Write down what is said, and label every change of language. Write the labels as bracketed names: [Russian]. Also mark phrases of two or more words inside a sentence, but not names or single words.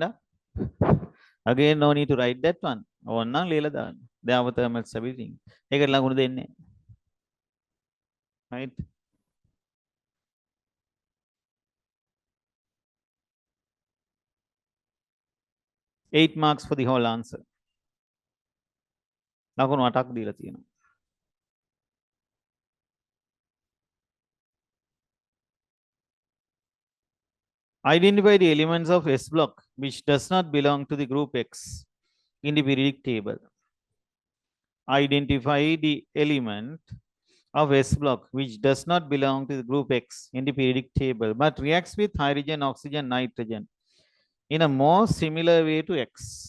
[English] Again no need to write that one. [Sinhala] ඕනනම් ලියලා දාන්න. දැන් [English] thermal stability. [Sinhala] ඒකට ලකුණු දෙන්නේ. [English] Right. Eight marks for the whole answer. [Sinhala] ලකුණු 8ක් දීලා තියෙනවා. [English] Identify the elements of S block which does not belong to the group X in the periodic table. Identify the element of S block which does not belong to the group X in the periodic table but reacts with hydrogen, oxygen, nitrogen in a more similar way to X.